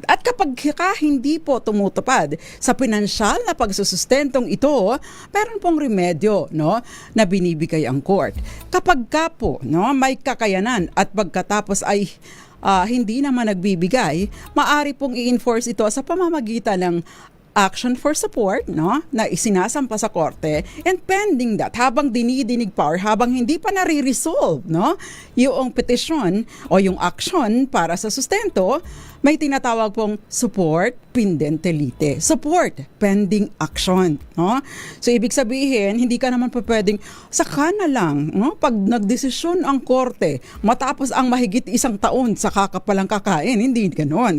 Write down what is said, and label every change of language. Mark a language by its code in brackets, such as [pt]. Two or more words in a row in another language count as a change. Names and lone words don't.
[tl] At kapag hindi po tumutupad sa pinansyal na pagsusustentong ito, meron pong remedyo, no, na binibigay ang court. Kapag ka po, no, may kakayanan at pagkatapos ay hindi naman nagbibigay, maari pong i-enforce ito sa pamamagitan ng [en] action for support, [tl] no, na isinasampa sa korte, [en] and pending that, [tl] habang dinidinig pa or habang hindi pa nare-resolve, no, yung petisyon o yung action para sa sustento, may tinatawag pong support [la] pendente lite. [en] Support pending action, [tl] no? So ibig sabihin, hindi ka naman pa pwedeng saka na lang, no, pag nagdesisyon ang korte matapos ang mahigit 1 taon sa kakapalang kakain, hindi ganoon.